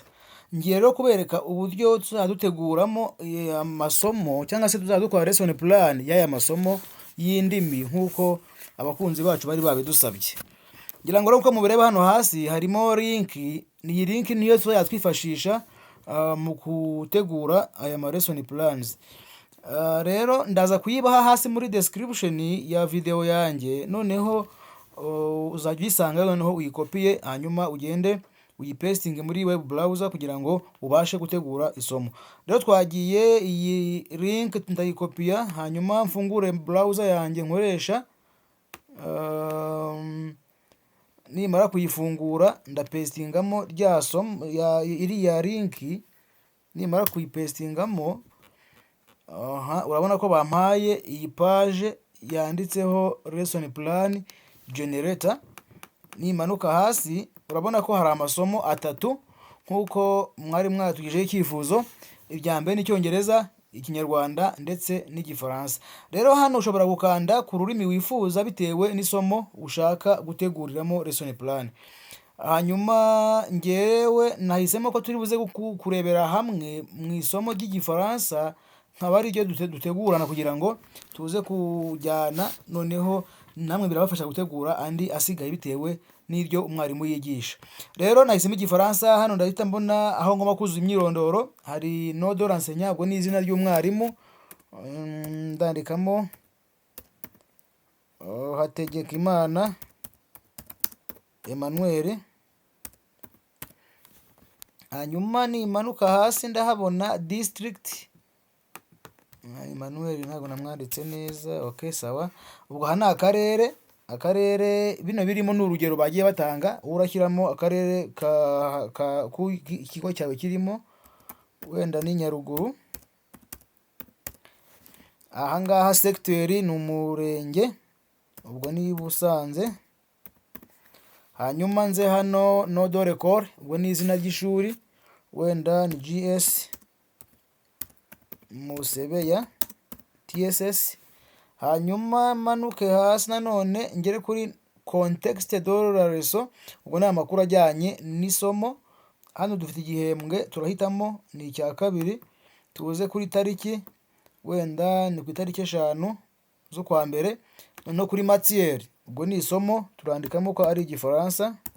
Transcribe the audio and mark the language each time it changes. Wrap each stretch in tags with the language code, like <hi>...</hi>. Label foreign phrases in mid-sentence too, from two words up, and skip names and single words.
<rw>Ngiye rero kubereka uburyo tuzajya duteguramo amasomo cyangwa se tuzajya dukora</rw> <en>lesson plan</en> <rw>y'aya masomo y'indimi nk'uko abakunzi bacu bari babidusabye. Ngira ngo rero uko mubireba hano hasi harimo link, iyi link niyo tuzajya twifashisha mu gutegura aya ma</rw> <en>lesson plans.</en> <rw>Rero ndaza kuyibaha hasi muri description ya video yanjye, noneho uzajya uyisanga, noneho uyikopiye hanyuma ugende uyipestinge muri</rw> <en>web browser</en> <rw>kugira ngo ubashe gutegura isomo. Rero twagiye, iyi link ndayikopiya hanyuma mfungure browser yanjye nkoresha, nimara kuyifungura ndapestingamo rya somo iriya link. Nimara kuyipestingamo, urabona ko bampaye iyi page yanditseho</rw> <en>lesson plan generator.</en> <rw>Nimanuka hasi urabona ko hari amasomo atatu nk'uko mwari mwatugejeho icyifuzo. Irya mbere n'Icyongereza, Ikinyarwanda ndetse n'Igifaransa. Rero hano ushobora gukanda ku rurimi wifuza bitewe n'isomo ushaka guteguriramo</rw> <en>lesson plan.</en> <rw>Hanyuma ngewe nahisemo ko turi buze kurebera hamwe mu isomo ry'Igifaransa, nkaba ari ryo dutegurana kugira ngo tuze kujyana, noneho namwe birabafasha gutegura andi asigaye bitewe n'iryo umwarimu yigisha. Rero nahisemo Igifaransa. Hano ndahita mbona aho ngomba kuzuza imyirondoro, hari</rw> <fr>nom de l'enseignant,</fr> <rw>ubwo ni izina ry'umwarimu. Ndandikamo Hategekimana Emmanuel. Hanyuma nimanuka hasi ndahabona district. Emmanuel ntabwo namwanditse neza. Okay, sawa. Ubwo aha ni akarere. Akarere bino birimo n'urugero bagiye batanga, urashyiramo akarere ikigo cyawe kirimo, wenda ni Nyaruguru. Aha ngaha secteur ni umurenge, ubwo ni Busanze. Hanyuma nze hano</rw> <fr>nom de l'école,</fr> <rw>ubwo ni izina ry'ishuri, wenda ni GS Musebeya TSS. Hanyuma manuke hasi nanone ngere kuri</rw> <fr>contexte de la leçon,</fr> <rw>ubwo ni amakuru ajyanye n'isomo. Hano dufite igihembwe, turahitamo ni icya kabiri. Tuze kuri tariki, wenda ni ku itariki 5 z'ukwa mbere. No kuri matière, ubwo ni isomo, turandikamo ko ari Igifaransa.</rw>